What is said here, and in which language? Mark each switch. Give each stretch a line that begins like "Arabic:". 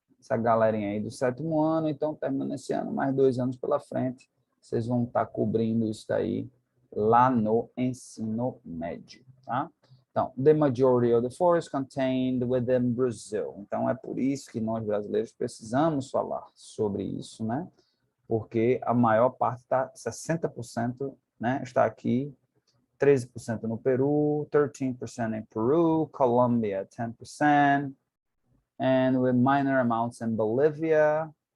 Portuguese: Essa galerinha aí do 7º ano, então terminando esse ano, mais 2 anos pela frente, vocês vão estar cobrindo isso daí lá no ensino médio, tá? Então,
English: the majority of the forest contained within Brazil.
Portuguese: Então, é por isso que nós brasileiros precisamos falar sobre isso, né? Porque a maior parte, 60%, né, está aqui, 13% no Peru, 13% em Peru, Colômbia, 10%,
English: and with minor amounts in Bolívia.